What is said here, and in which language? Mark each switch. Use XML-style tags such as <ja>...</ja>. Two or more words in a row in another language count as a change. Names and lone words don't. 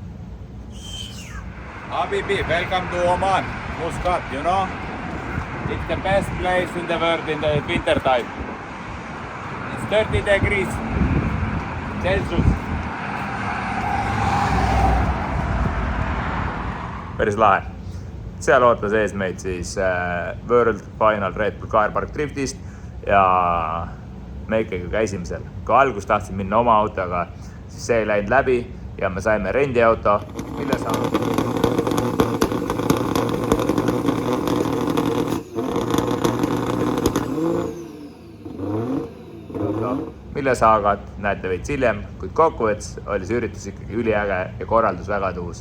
<en>Habibi, welcome to Oman, Muscat, you know? It's the best place in the world in the winter time. It's 30 degrees Celsius.</en> <et>Päris lahe. Seal ootas ees meid siis World Final Red Bull Car Park Driftist ja me ikkagi käisime seal. Kui algus tahtsin minna oma autoga, siis see ei läinud läbi ja me saime rendiauto, mille saagat näete veits hiljem, kuid kokkuvõttes oli see üritus ikkagi üliäge ja korraldus väga tuus.</et>